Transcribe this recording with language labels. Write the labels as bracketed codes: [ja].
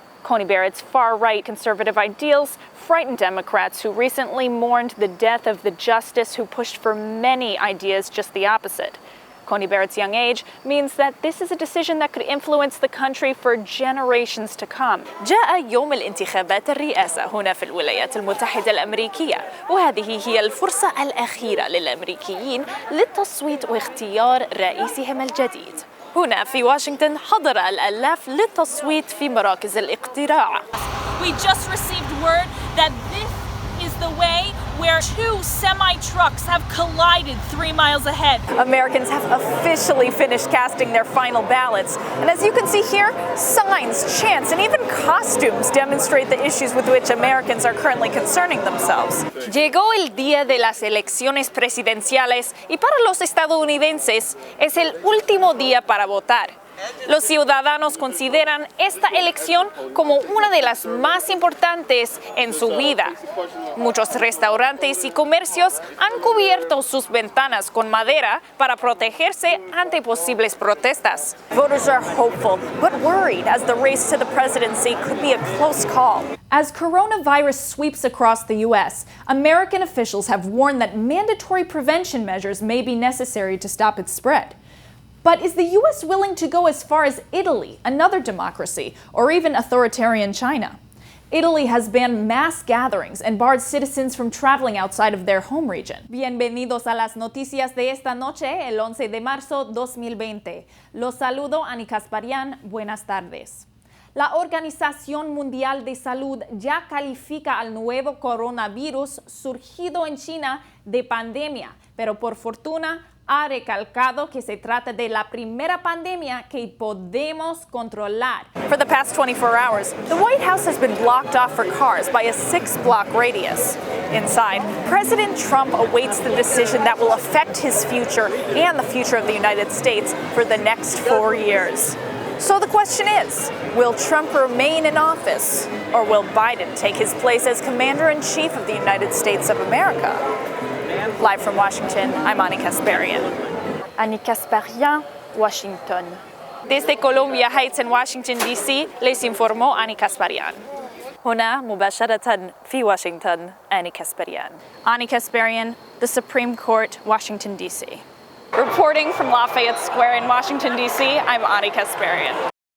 [en] Coney Barrett's far-right conservative ideals frightened Democrats who recently mourned the death of the justice who pushed for many ideas just the opposite. Coney Barrett's young age means that this is a decision that could influence the country for generations to come. [ar] جاء يوم الانتخابات الرئاسة هنا في الولايات المتحدة الأمريكية، وهذه هي الفرصة الأخيرة للأمريكيين للتصويت واختيار رئيسهم الجديد. هنا في واشنطن حضر الآلاف للتصويت في مراكز الاقتراع. [en] We just received word that this is the way where 2 semi-trucks have collided 3 miles ahead. Americans have officially finished casting their final ballots. And as you can see here, signs, chants, and even costumes demonstrate the issues with which Americans are currently concerning themselves. [es] Llegó el día de las elecciones presidenciales y para los estadounidenses es el último día para votar. Los ciudadanos consideran esta elección como una de las más importantes en su vida. Muchos restaurantes y comercios han cubierto sus ventanas con madera para protegerse ante posibles protestas. [en] Voters are hopeful, but worried as the race to the presidency could be a close call. As coronavirus sweeps across the U.S., American officials have warned that mandatory prevention measures may be necessary to stop its spread. But is the U.S. willing to go as far as Italy, another democracy, or even authoritarian China? Italy has banned mass gatherings and barred citizens from traveling outside of their home region. [es] Bienvenidos a las noticias de esta noche, el 11 de marzo 2020. Los saludo, Kasparian. Buenas tardes. La Organización Mundial de Salud ya califica al nuevo coronavirus surgido en China de pandemia, pero por fortuna ha recalcado que se trata de la primera pandemia que podemos controlar. [en] For the past 24 hours, the White House has been blocked off for cars by a 6-block radius. Inside, President Trump awaits the decision that will affect his future and the future of the United States for the next 4 years. So the question is, will Trump remain in office, or will Biden take his place as Commander-in-Chief of the United States of America? Live from Washington, I'm Ani Kasparian. Ani Kasparian, Washington. [es] Desde Columbia Heights in Washington, D.C., les informó Ani Kasparian. [ar] هنا مباشرة في واشنطن Ani Kasparian. [en] Ani Kasparian, the Supreme Court, Washington, D.C. Reporting from Lafayette Square in Washington, D.C., I'm Ani Kasparian.